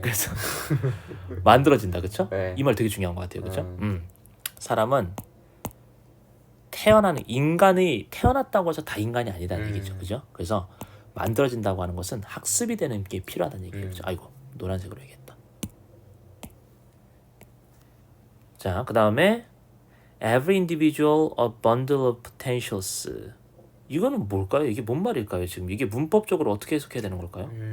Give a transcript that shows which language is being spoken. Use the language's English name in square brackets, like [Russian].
[Korean] 그래서 만들어진다, 그렇죠? 네. 이 말 되게 중요한 것 같아요, 그렇죠? 사람은 인간이 태어났다고 해서 다 인간이 아니다는 얘기죠, 그죠? 그래서 만들어진다고 하는 것은 학습이 되는 게 필요하다는 얘기죠. 그렇죠? 아이고, 노란색으로 해야겠다. 자, 그 다음에 [English] Every individual a bundle of potentials. [Korean] 이거는 뭘까요? 이게 뭔 말일까요? 지금 이게 문법적으로 어떻게 해석해야 되는 걸까요?